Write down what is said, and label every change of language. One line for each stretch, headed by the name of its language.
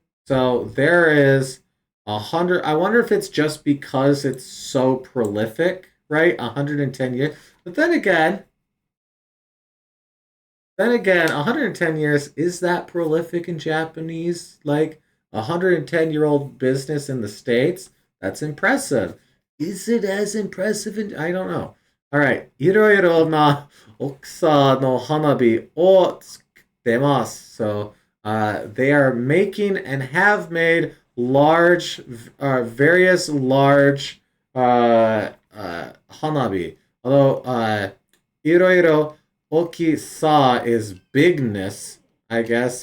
English: So there is 100. I wonder if it's just because it's so prolific, right? 110 years. But then again, 110 years, is that prolific in Japanese? Like 110-year-old business in the States? That's impressive. Is it as impressive in I don't know. All right.
Japanese: いろいろな大きさの花火を作ってます.
English: So they are making and have made various large hanabi. Although
Japanese: いろいろ Oki sa
English: is bigness, I guess.